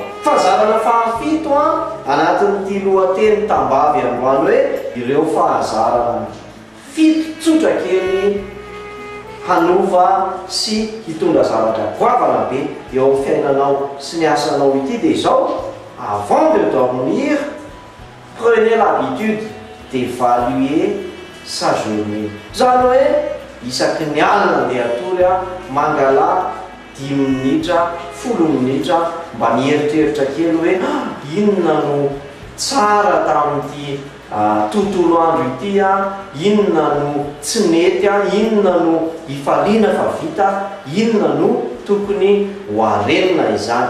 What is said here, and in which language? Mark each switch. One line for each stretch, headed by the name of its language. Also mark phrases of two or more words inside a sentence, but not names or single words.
Malagasy: Fahazarana fahafito a anatin'ity lohateny tambavy androany hoe ireo fahazarana fito tsotra kely hanova sy hitondra zavatra goavana be eo amin'ny fiainanao sy ny asanao ity dia izao.
French: Avant de dormir, prenez l'habitude d'évaluer sa journée.
Malagasy: Zany hoe isaky ny alina andeha atory a mangala 10 minitra 10 minitra mba mieritreritra kely hoe inona no tsara tamin'ity tontolo andro ity a, inona no tsy mety a, inona no ifaliana fa vita, inona no tokony hoarenina izany.